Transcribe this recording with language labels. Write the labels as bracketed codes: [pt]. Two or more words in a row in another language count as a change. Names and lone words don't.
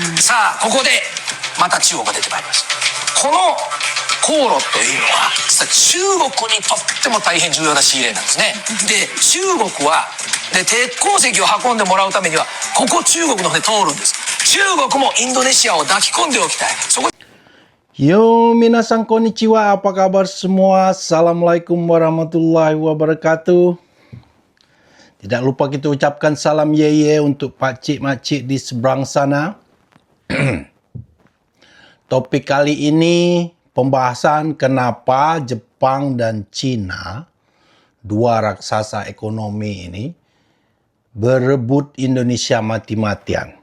[ja] さあここでまた中国が出てまいります。この航路というのは実は中国にとっても大変重要な仕入れなんですね。で中国は鉄鉱石を運んでもらうためにはここ中国の船通るんです。中国もインドネシアを抱き込んでおきたい。そこよ、皆さんこんにちは, [id] apa kabar semua? [ar] السلام عليكم ورحمة الله وبركاته. [id] Tidak lupa kita ucapkan salam ye untuk pakcik makcik di seberang sana. Topik kali ini pembahasan kenapa Jepang dan Cina, dua raksasa ekonomi ini, berebut Indonesia mati-matian.